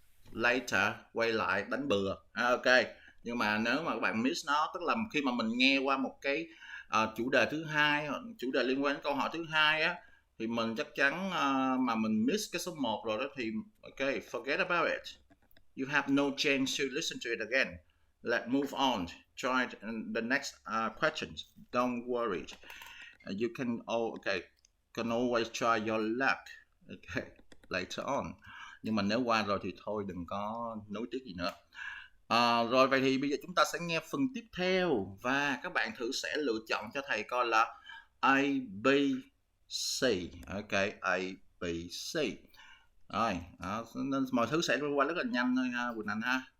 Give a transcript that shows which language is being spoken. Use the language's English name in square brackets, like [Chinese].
[English] Later [Vietnamese] quay lại đánh bừa. Nhưng mà nếu mà các bạn miss nó, tức là khi mà mình nghe qua một cái chủ đề thứ hai, chủ đề liên quan đến câu hỏi thứ hai á, thì mình chắc chắn mà mình miss cái số 1 rồi đó thì [English] forget about it. You have no chance to listen to it again. Let's move on. Try the next questions. Don't worry. You can always try your luck. Later on. [Vietnamese] Nhưng mà nếu qua rồi thì thôi, đừng có nối tiếc gì nữa. Rồi vậy thì bây giờ chúng ta sẽ nghe phần tiếp theo và các bạn thử sẽ lựa chọn cho thầy coi là A, B, C. A, B, C. Rồi, nên mọi thứ sẽ qua rất là nhanh thôi ha, Quỳnh Anh ha.